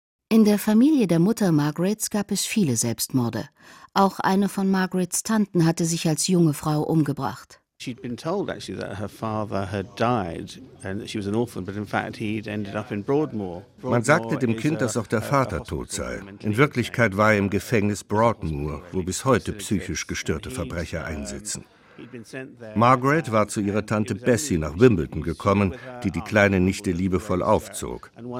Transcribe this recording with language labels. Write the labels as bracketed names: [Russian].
[German] In der Familie der Mutter Margarets gab es viele Selbstmorde. Auch eine von Margarets Tanten hatte sich als junge Frau umgebracht. [English] She'd been told actually that her father had died and she was an orphan, but in fact he'd ended up in Broadmoor. [German] Man sagte dem Kind, dass auch der Vater tot sei. In Wirklichkeit war er im Gefängnis Broadmoor, wo bis heute psychisch gestörte Verbrecher einsitzen. Margaret war zu ihrer Tante Bessie nach Wimbledon gekommen, die die kleine Nichte liebevoll aufzog.